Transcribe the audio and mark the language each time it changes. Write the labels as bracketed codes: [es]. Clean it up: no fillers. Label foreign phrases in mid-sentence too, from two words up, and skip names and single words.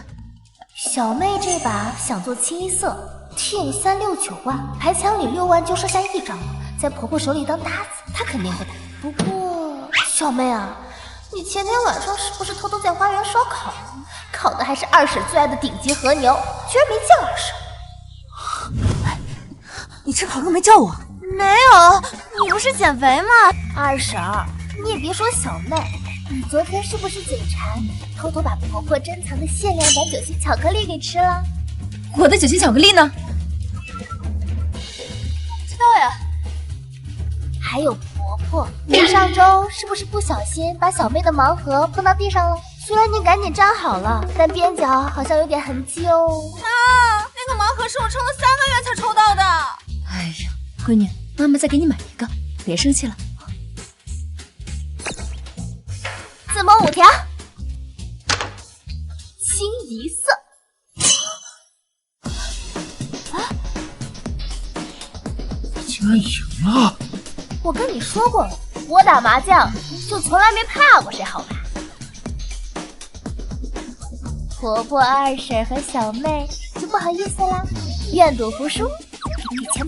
[zh] 小妹這把想做清一色，聽369萬，牌牆裡6萬就剩下 1張了，在婆婆手裡當搭子，她肯定不打。不過，小妹啊，你前天晚上是不是偷偷在花園燒烤？烤的還是二嬸最愛的頂級和牛，居然沒叫二嬸。哎，你吃烤肉沒叫我？沒有，你不是減肥嗎？二嬸，你也別說小妹，你昨天是不是嘴饞，偷偷把婆婆珍藏的限量版酒心巧克力給吃了？我的酒心巧克力呢？不知道呀。還有婆婆，你上周是不是不小心把小妹的盲盒碰到地上了？雖然你趕緊粘好了，但邊角好像有點痕跡哦。啊，那個盲盒是我撐了3個月才抽到的。哎呀，閨女，媽媽再給你買一個，別生氣了。自摸5條，清一色。啊， 跟你说過了，我打麻将就从来没怕过谁，好吧？婆婆、二婶和小妹就不好意思啦，愿赌服输，给你钱吧。